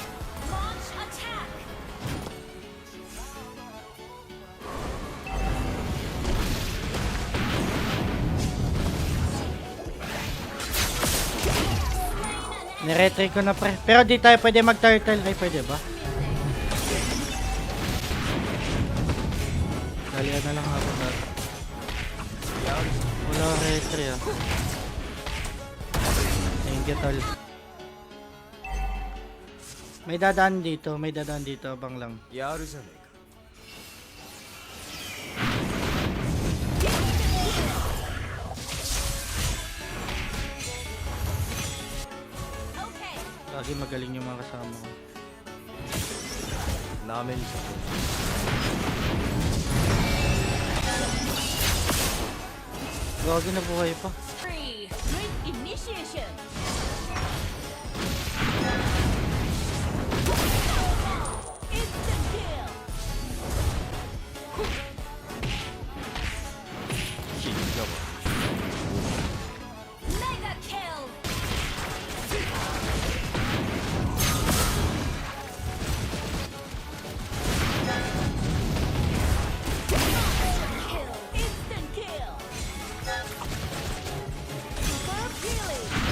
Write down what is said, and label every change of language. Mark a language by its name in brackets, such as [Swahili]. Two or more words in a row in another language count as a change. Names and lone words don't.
[Filipino] Niretry ko na, pre. Pero di tayo pwede mag-turtle. Ay, pwede ba? Dalian na lang ako dati. Wala retry, [English] ah. Thank you, [Filipino] tol. May dadaan dito, abang lang. [Japanese] やるじゃねえか。 [Filipino] Lagi magaling yung mga kasama ko. [Japanese] なめんじゃね [Filipino] Gagi na buhay pa. [English] Great initiation. Instant kill. [Japanese] え。死んだわ。 [English] Mega kill. Instant kill. Super killing.